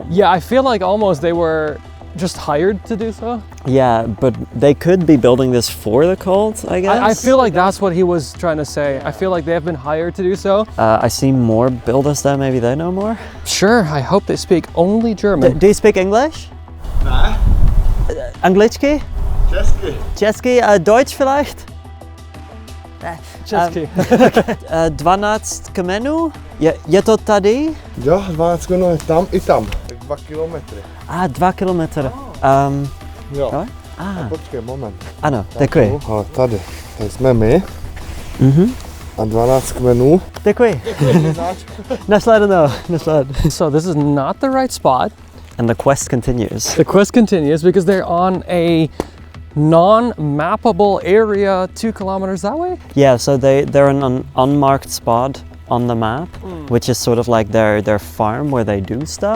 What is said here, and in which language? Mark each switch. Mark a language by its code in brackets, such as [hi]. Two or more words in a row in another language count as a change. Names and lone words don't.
[en] Yeah, I feel like almost they were just hired to do so. Yeah, but they could be building this for the cult, I guess. I feel like that's what he was trying to say. I feel like they have been hired to do so. I see more builders there. Maybe they know more. Sure, I hope they speak only German. Do you speak English? [de] Nein. [cs] Anglički? Česky. Česky? [de] Deutsch vielleicht? [cs] Česky. 12 kmenů? Je to tady? Jo, 12 km tam i tam. 2 kilometry. 2 kilometry. Jo. Jo? Počkej, moment. Ano, děkuji. Ale tady jsme my. A 12 kmenů. Děkuji. Nasledanou. [en] So this is not the right spot. And the quest continues. The quest continues because they're on a non-mappable area 2 kilometers that way. Yeah, so they're in an unmarked spot on the map, which is sort of like their farm where they do stuff.